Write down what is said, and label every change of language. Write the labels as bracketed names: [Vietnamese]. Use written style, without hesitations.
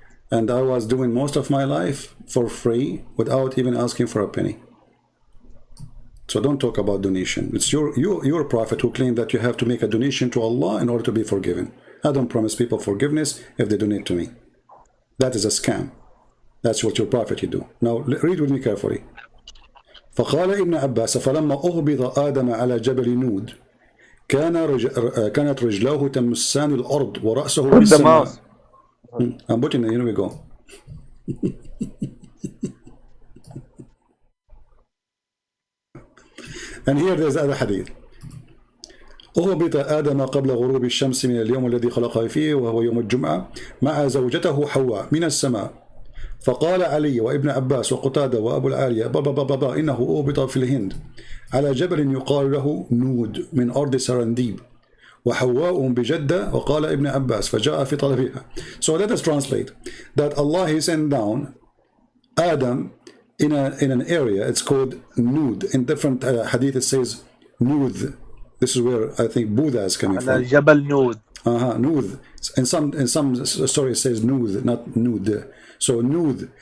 [English] And I was doing most of my life for free without even asking for a penny. So don't talk about donation. It's your prophet who claimed that you have to make a donation to Allah in order to be forgiven. I don't promise people forgiveness if they donate to me. That is a scam. That's what your prophet you do. Now read with me carefully. [Arabic] فقال ابن عباس فلما أهبط آدم على جبل نود كانت رجلاه تمسان الأرض ورأسه بالسماء. [English] I'm putting it, here we go. And here there's other hadith. [Arabic] أهبط آدم قبل غروب الشمس من اليوم الذي خلقه فيه وهو يوم الجمعة مع زوجته حواء من السماء فقال علي وابن عباس وقتادة وأبو العالية بابا إنه أهبط في الهند على جبل يقال له نود من أرض سرنديب وحواء بجدة وقال ابن عباس فجاء في طلبها. [English] So let us translate that Allah he sent down Adam in an area, it's called Nud. In different hadith it says Nud. This is where I think Buddha is coming from. Jabal Nud. Nud. In some stories it says Nud, not Nud. So Nud.